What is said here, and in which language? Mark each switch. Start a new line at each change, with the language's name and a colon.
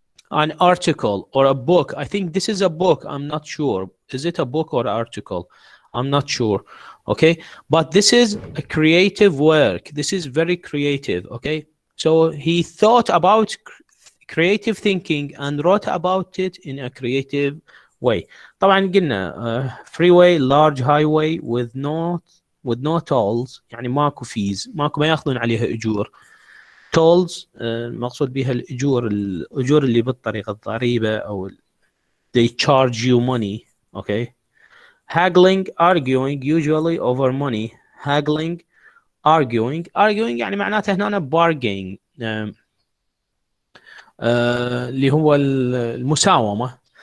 English: an article or a book. I think this is a book. I'm not sure. Is it a book or article? I'm not sure. Okay, but this is a creative work. This is very creative. Okay, so he thought about creative thinking and wrote about it in a creative way.
Arabic: طبعا قلنا
English: freeway, large highway with no tolls،
Arabic: يعني ماكو fees، ماكو ما ياخذون عليها اجور. tolls المقصود بها الاجور اللي بالطريق، الضريبه او
English: they charge you money. Okay, haggling, arguing usually over money. haggling, arguing
Arabic: يعني معناته هنا bargaining، اللي هو المساومة.